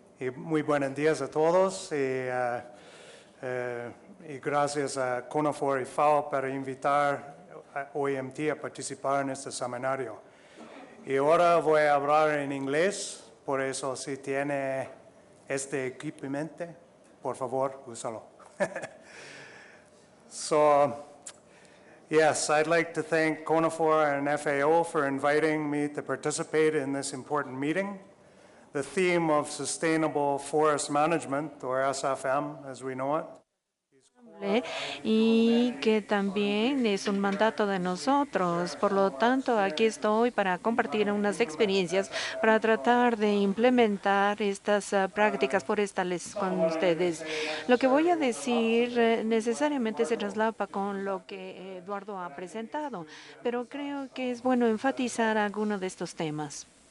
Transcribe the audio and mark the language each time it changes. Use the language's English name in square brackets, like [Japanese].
[Spanish] Y muy buenos días a todos. Y gracias a CONAFOR y FAO para invitar a OIMT a participar en este seminario. Y ahora voy a hablar en inglés, por eso si tiene este equipamiento, por favor, úsalo. [English] So, yes, I'd like to thank CONAFOR and FAO for inviting me to participate in this important meeting. The theme of Sustainable Forest Management, or SFM as we know it, [Spanish] y que también es un mandato de nosotros. Por lo tanto, aquí estoy para compartir unas experiencias para tratar de implementar estas prácticas forestales con ustedes. Lo que voy a decir necesariamente se traslapa con lo que Eduardo ha presentado, pero creo que es bueno enfatizar algunos de estos temas.